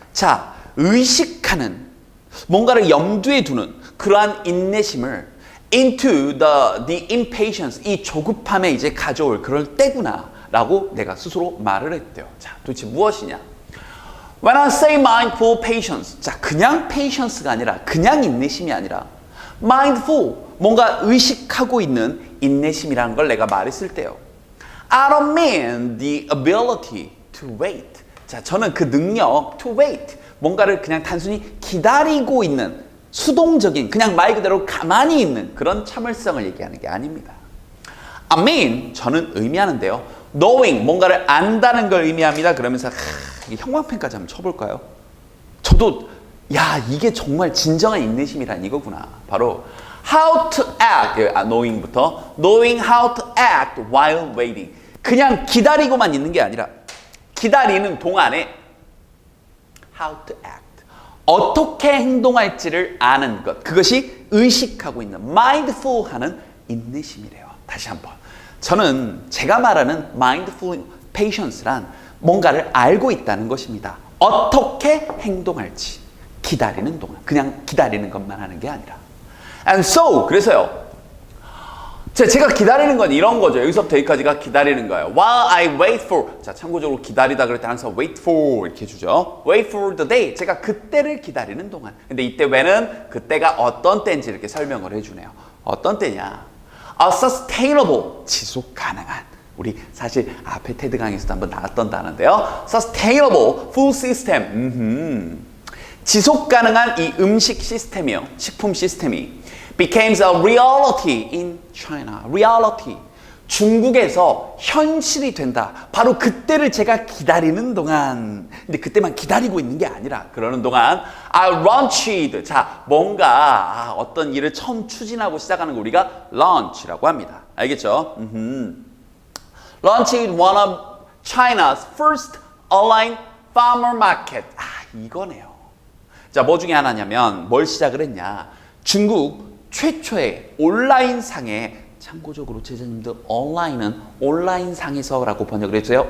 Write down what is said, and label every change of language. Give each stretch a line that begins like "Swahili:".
Korean: 자, 의식하는, 뭔가를 염두에 두는 그러한 인내심을
English: into the impatience,
Korean: 이 조급함에 이제 가져올 그럴 때구나 라고 내가 스스로 말을 했대요. 자, 도대체 무엇이냐?
English: When I say mindful patience,
Korean: 자, 그냥 patience가 아니라, 그냥 인내심이 아니라 mindful, 뭔가 의식하고 있는 인내심이라는 걸 내가 말했을 때요.
English: I don't mean the ability to wait.
Korean: 자, 저는 그 능력, to wait, 뭔가를 그냥 단순히 기다리고 있는 수동적인, 그냥 말 그대로 가만히 있는 그런 참을성을 얘기하는 게 아닙니다.
English: I mean,
Korean: 저는 의미하는데요. knowing, 뭔가를 안다는 걸 의미합니다. 그러면서 형광펜까지 한번 쳐볼까요? 저도 이게 정말 진정한 인내심이란 이거구나.
English: 바로 how to act, knowing부터 knowing how to act while waiting.
Korean: 그냥 기다리고만 있는 게 아니라 기다리는 동안에
English: how to act,
Korean: 어떻게 행동할지를 아는 것, 그것이 의식하고 있는 mindful하는 인내심이래요. 다시 한번, 저는 제가 말하는 mindful patience란 뭔가를 알고 있다는 것입니다. 어떻게 행동할지, 기다리는 동안, 그냥 기다리는 것만 하는 게 아니라.
English: And so,
Korean: 그래서요, 제가 기다리는 건 이런 거죠. 여기서부터 여기까지가 기다리는 거예요.
English: While I wait for,
Korean: 자, 참고적으로 기다리다 그럴 때 항상 wait for 이렇게 해주죠.
English: Wait for the day,
Korean: 제가 그때를 기다리는 동안. 근데 이때 when은 그때가 어떤 때인지 이렇게 설명을 해주네요. 어떤 때냐? A sustainable, 지속 가능한. 우리 사실 앞에 테드 강의에서도 한번 나왔던 단어인데요.
English: Sustainable food system.
Korean: 지속 가능한 이 음식 시스템이요. 식품 시스템이
English: becomes a reality in China.
Korean: Reality. 중국에서 현실이 된다. 바로 그때를 제가 기다리는 동안, 근데 그때만 기다리고 있는 게 아니라 그러는 동안
English: I launched.
Korean: 자, 뭔가 어떤 일을 처음 추진하고 시작하는 거 우리가 launch라고 합니다. 알겠죠?
English: Launched one of China's first online farmer market.
Korean: 이거네요. 자, 뭐 중에 하나냐면 뭘 시작을 했냐? 중국 최초의 온라인상에, 참고적으로 제자님들 온라인은 온라인상에서라고 번역을 해주세요.